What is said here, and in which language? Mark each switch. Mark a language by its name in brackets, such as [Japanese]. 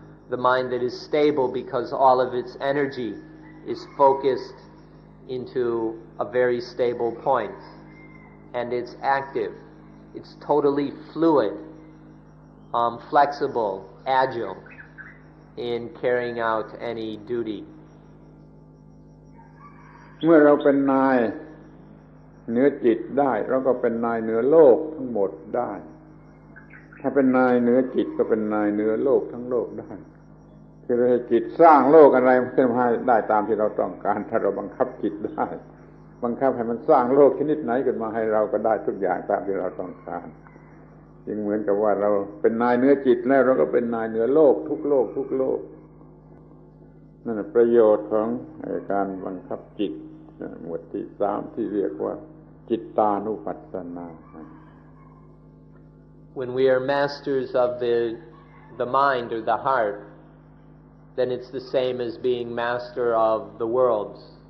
[English] The mind that is stable because all of its energy is focused into a very stable point. And it's active. It's totally fluid, flexible, agile in carrying out any duty. [Thai] เมื่อเราเป็นนาย เหนือจิตได้เราก็เป็นนายเหนือโลกทั้งหมดได้ถ้าเป็นนายเหนือจิตก็เป็นนายเหนือโลกทั้งโลกได้คือให้จิตสร้างโลกอะไรมันจะให้ได้ตามที่เราต้องการถ้าเราบังคับจิตได้บังคับให้มันสร้างโลกชนิดไหนขึ้นมาให้เราก็ได้ทุกอย่างตามที่เราต้องการ จึงเหมือนกับว่าเราเป็นนายเหนือจิตแล้วเราก็เป็นนายเหนือโลกทุกโลกทุกโลกนั่นประโยชน์ของการบังคับจิตหมวดที่3ที่เรียกว่าจิตตานุปัสสนา [English] When we are masters of the mind or the heart, then it's the same as being master of the worlds.